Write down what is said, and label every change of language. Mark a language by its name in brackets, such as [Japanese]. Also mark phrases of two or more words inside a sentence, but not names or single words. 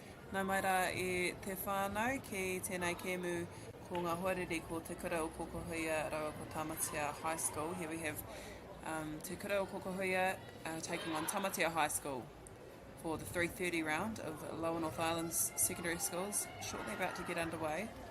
[Māori] Nā mai rā e te whānau ki tēnei kēmu ko ngā hoariri ko Te Kura o Kokohuia Rawa ko Tamatea High School. [English] Here we have Te Kura o Kokohuia taking on Tamatea High School for the 3:30 round of Lower North Island's secondary schools, shortly about to get underway.